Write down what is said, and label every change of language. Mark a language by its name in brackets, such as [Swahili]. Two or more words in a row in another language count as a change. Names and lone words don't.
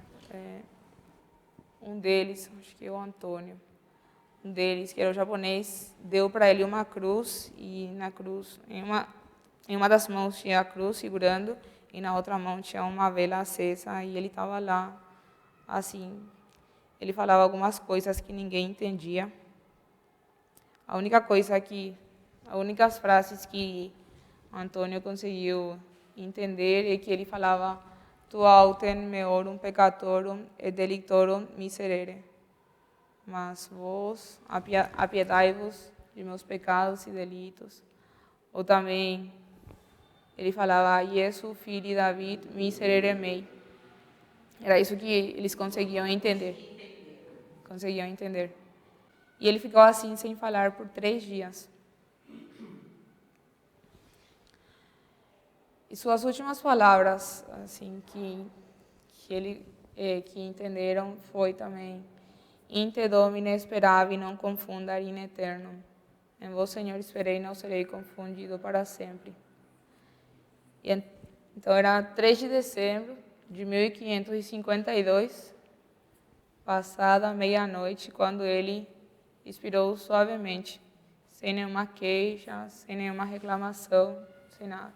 [Portuguese] Um deles, acho que é o Antônio, um deles, que era o japonês, deu para ele uma cruz, e na cruz, em uma das mãos tinha a cruz segurando, e na outra mão tinha uma vela acesa, e ele estava lá, assim. Ele falava algumas coisas que ninguém entendia. As únicas frases que Antônio conseguiu entender é que ele falava [Latin] tu autem meorum peccatorum et delictorum miserere. [Portuguese] Mas vós apiedai-vos de meus pecados e delitos. Ou também ele falava Iesu filho de David [Latin] miserere mei. [Portuguese] Era isso que eles conseguiam entender. E ele ficou assim sem falar por 3 dias. E suas últimas palavras, assim, que entenderam foi também [Latin] Inte Domine esperavi non confundar in eternum. [Portuguese] Em vós, Senhor, esperei, não serei confundido para sempre. Então, era 3 de dezembro de 1552, passada a meia-noite, quando ele expirou suavemente, sem nenhuma queixa, sem nenhuma reclamação, sem nada.